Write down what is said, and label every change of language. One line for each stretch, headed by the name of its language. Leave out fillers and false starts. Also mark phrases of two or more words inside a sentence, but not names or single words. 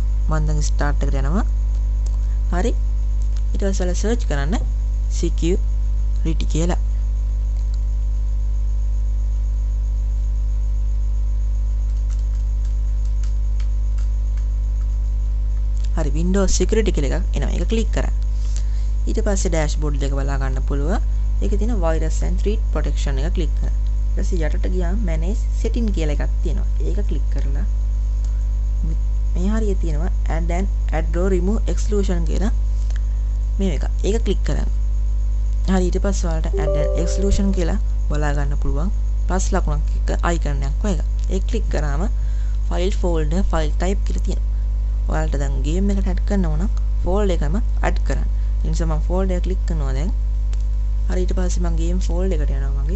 Sinhala: මම දැන් start එකට යනවා. හරි. ඊට පස්සේ ඔයාලා search කරන්න security කියලා. හරි Windows security කියලා එකක් එනවා. ඒක click කරන්න. ඊට පස්සේ dashboard එක බලා ගන්න පුළුවන්. ඒකේ තියෙන
English: virus and threat protection
Sinhala: එක click කරන්න. ඊට පස්සේ යටට ගියාම
English: manage setting
Sinhala: කියලා එකක් තියෙනවා. ඒක click කරලා මේ හරිය තියෙනවා
English: add or remove exclusion
Sinhala: කියලා මේ එක. ඒක click කරන්න. හරි ඊට පස්සේ ඔයාලට
English: add and exclusion
Sinhala: කියලා බලා ගන්න පුළුවන්. plus ලකුණක් එක icon එකක් වගේ. ඒක click කරාම
English: file folder file type
Sinhala: කියලා තියෙනවා. ඔයාලට දැන් game එකට add කරන්න ඕන folder එකම add කරන්න. ඒ නිසා මම folder එක click කරනවා දැන්. හරි ඊට පස්සේ මම
English: game folder
Sinhala: එකට යනවා මගේ.